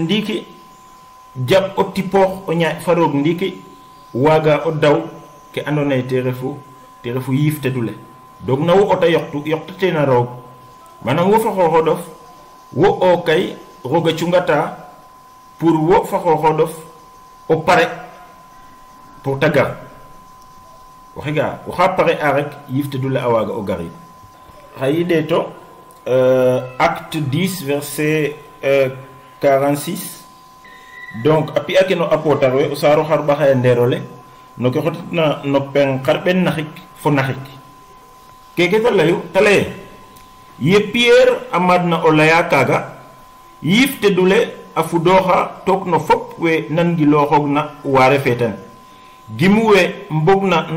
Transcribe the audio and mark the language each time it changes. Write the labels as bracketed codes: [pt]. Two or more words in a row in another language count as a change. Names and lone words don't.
[srr] ndiiki jaɓ o tipoox o ñaaƴ fa roog ndiiki waga o daw ke andona ye te refu yiif tedule donc na wo ota yoqtatena roog manam wo fa xooxodof wo o kay roog a cungata pour wo fa xooxodof o pare pour ta gar waxe ga waxa pare a rek yiif tedule a waaga o garid xay i ɗeeto [fr] acte 10 verset 46. [srr] donc api ake no apotarwe o saro har baxa nderole no ke xotna no pen xarben naxik fo naxik keke talaye ye Pierre amadna o laya kaga yifte dule a fudoxa tok no fop we nangiloxoog na ware feten gimu we mbogna no